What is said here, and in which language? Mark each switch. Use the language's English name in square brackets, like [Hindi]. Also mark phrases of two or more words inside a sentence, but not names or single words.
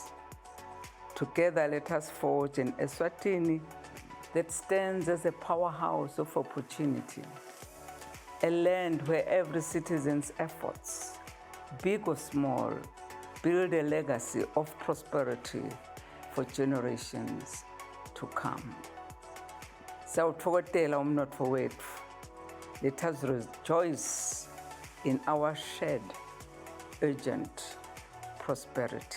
[English] Together, let us forge an Eswatini that stands as a powerhouse of opportunity, a land where every citizen's efforts, big or small, build a legacy of prosperity for generations to come. [Swati] Sawuthokozela umnotho wethu. [English] Let us rejoice in our shared, urgent prosperity.